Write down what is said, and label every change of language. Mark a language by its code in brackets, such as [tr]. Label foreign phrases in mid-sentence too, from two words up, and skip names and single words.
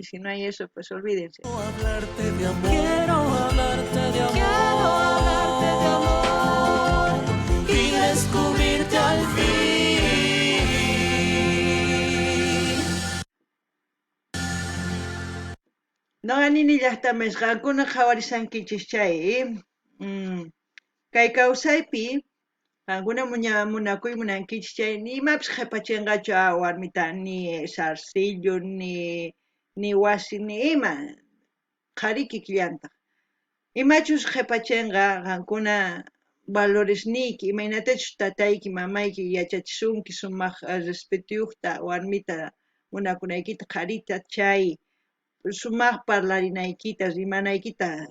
[es] Y si no hay eso, pues olvídense. Quiero hablarte de amor. Quiero hablarte de amor. Quiero hablarte de amor. Y descubrirte al fin. [qu] No ganini llaqtamis qankuna qhawarisankichis chay kay kawsaypi qankuna munakuy munankichis chay nimapis qhipachinqachu warmita ni zarcillo ni wasi ni ima qhariki killantaq imachus qhipachinqa qankuna valoresniki imaynatachus tatayki mamayki yachachisunki sumaq respetuyuqta warmita munakunaykita qharita chay sumaq parlarinaykita rimanaykita